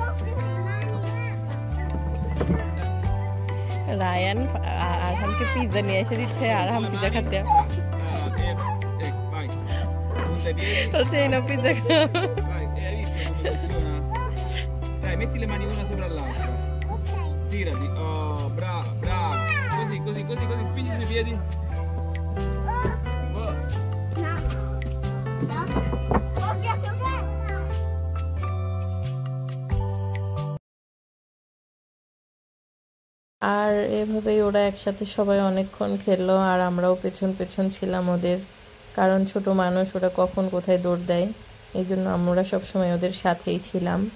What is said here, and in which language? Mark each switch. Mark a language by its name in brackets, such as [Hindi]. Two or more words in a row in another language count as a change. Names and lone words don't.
[Bangla] রায়ান আরহামকে পিৎজা নিয়ে এসে দিচ্ছে, আরহাম পিৎজা খাচ্ছে। [Italian] Ecco, vai. Punta i piedi. [Bangla] বলছে এই নাও পিৎজা খাও। [Italian] Vai, hai visto come funziona? Dai, metti le mani una sopra l'altra. Tirati. Oh, brava, brava. Così, così, così, così, spingi sui piedi. Oh. [Bangla] আর এভাবেই ওরা একসাথে সবাই অনেকক্ষণ খেললো, আর আমরাও পেছন পেছন ছিলাম ওদের, কারণ ছোট মানুষ ওরা কখন কোথায় দৌড় দেয়, এই জন্য আমরা সবসময় ওদের সাথেই ছিলাম।